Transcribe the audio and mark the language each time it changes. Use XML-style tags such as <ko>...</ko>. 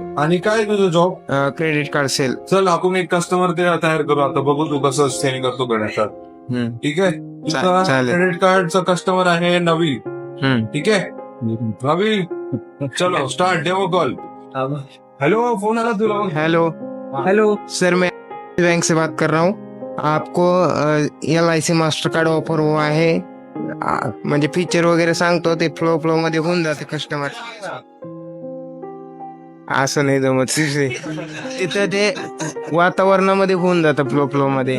<mr>आणि काय तुझं जॉब?</mr> <en>Credit card sale.</en> <mr>चल आपण एक कस्टमर तयार करू आता, बघू तू कसं सेलिंग करतो गणेशात. ठीक आहे तुझा चालेल. क्रेडिट कार्डचा कस्टमर आहे नवी. हम्म. ठीक आहे नवी चलो</mr> <en>Start demo call.</en> <mr>Hello phone आला तुला.</mr> <hi>हेलो सर, मैं बैंक से बात कर रहा हूँ. आपको LIC मास्टर कार्ड ऑफर हुआ आहे.</hi> <mr>म्हणजे फीचर वगैरे सांगतो ते फ्लो मध्ये होऊन जाते कस्टमर. असं नाही जमत तिथं ते वातावरणामध्ये होऊन जातं फ्लो मध्ये.</mr>